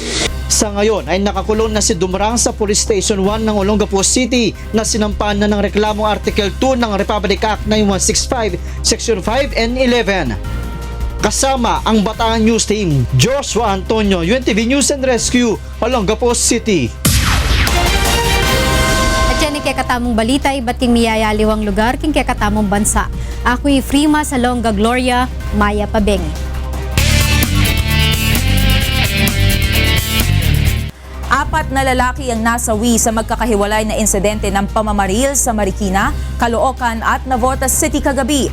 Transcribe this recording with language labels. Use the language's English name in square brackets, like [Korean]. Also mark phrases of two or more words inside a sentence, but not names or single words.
[Filipino] Sa ngayon ay nakakulong na si Dumrang sa Police Station 1 ng Olongapo City na sinampahan na ng reklamong Article 2 ng Republic Act 9165, Section 5 and 11. Kasama ang Bataan News Team, Joshua Antonio, UNTV News and Rescue, Olongapo City. [Pampanga] At yan kay katamong balita, iba't king miyayaliwang lugar, king kay katamong bansa. Ako'y Frima Salonga Gloria, Maya Pabengi. [Filipino] 4 na lalaki ang nasawi sa magkakahiwalay na insidente ng pamamaril sa Marikina, Caloocan at Navotas City kagabi.